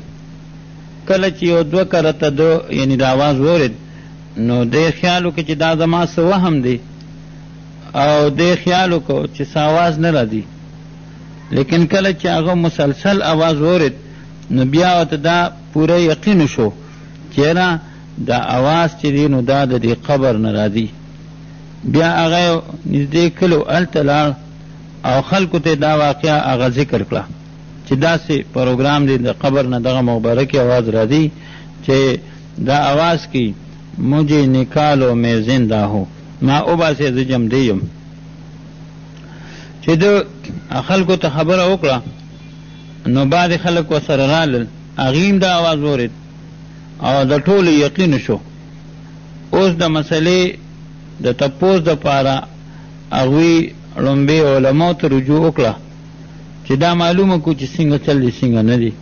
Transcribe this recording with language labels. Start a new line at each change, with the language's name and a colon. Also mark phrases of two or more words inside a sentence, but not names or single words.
Pashto: کله چې یو دوه کرته ده یعنی د آواز وورید نو دی خیال وکړ چې دا زما څه وهم دی او دی خیال وکړ چې څه آواز نه راځي، لیکن کله چې هغه مسلسل آواز وورید نو بیا ورته دا پوره یقین شو چې نه دا آواز چې دی نو دا د دې قبر نه راځي. بیا هغه نږدې کلو هلته لاړ او خلکو ته دا واقعه هغه ذکر کړه چې داسې پروګرام دی د قبر نه دغه مبارکې آواز راځي چې دا آواز
Urdu: کی مجھے نکالو میں زندہ ہوں،
Pashto: ما وباسې زه جمدی یم. چې د خلکو ته خبره وکړه نو بعد خلک ورسره رالل، هغې هم دا آواز ورید او د ټولو یقین شو. اوس د مسلې د تپوس دپاره هغوی لومبې علماو ته رجوع وکړه چې دا معلومه کو چې څنګه چل دی څنګه نه دی.